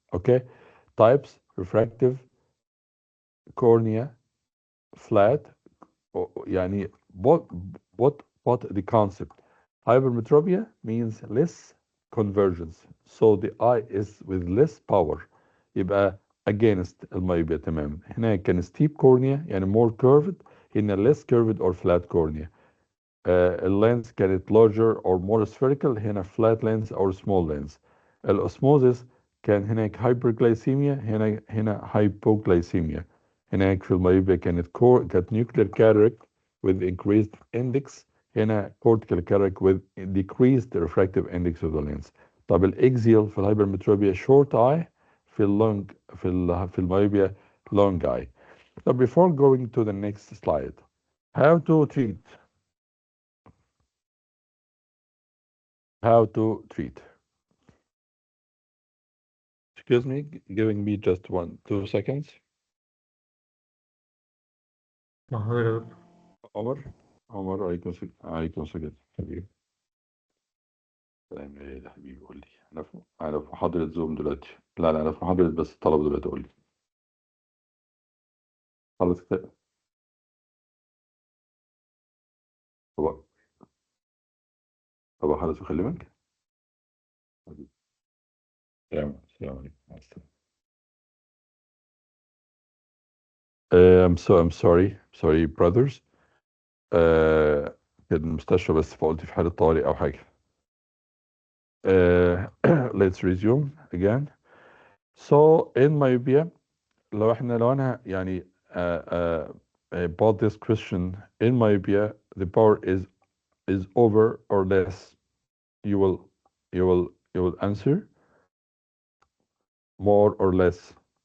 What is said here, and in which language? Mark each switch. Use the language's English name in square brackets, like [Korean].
[English] Okay, types: refractive, cornea, flat. [Arabic] يعني [English] what what the concept hypermetropia means less convergence, so the eye is with less power. [Arabic] يبقى [English] against [Arabic] الميوبيا تماما. هنا كان [English] steep cornea [Arabic] يعني [English] more curved، هنا less curved or flat cornea. [Arabic] اللينس كانت [English] larger or more spherical، [Arabic] هنا [English] flat lens or small lens. [Arabic] الأسموزس كان هناك hyperglycemia، هنا hypoglycemia. هناك في الميوبيا كانت [English] nuclear cataract with increased index، [Arabic] هنا [English] cortical cataract with decreased refractive index of the lens. [Arabic] طب الاكزيال في الهايبرمتروبيا [English] short eye، [Arabic] في اللونج في الميوبيا [English] long eye. So before going to the next slide, how to treat how to treat. Excuse me, giving me just 2 seconds. [Arabic] حاضر. Omar, Omar, عليكم السلام. عليكم السلام حبيبي. كلام ايه ده حبيبي؟ قول لي. انا في محاضرة زوم دلوقتي. لا لا، انا في محاضرة بس الطلبة دلوقتي. قول لي. خلص كده. طب طب خلص واكلمك. حبيبي. السلام عليكم، مع السلامة. [English] I'm sorry brothers. [Arabic] uh, في المستشفى بس، فقلت في حالة طوارئ أو حاجة. [English] uh, let's resume again. So in myopia، [Arabic] لو أنا يعني [English] about this question. In myopia the power is over or less. You will you will answer more or less.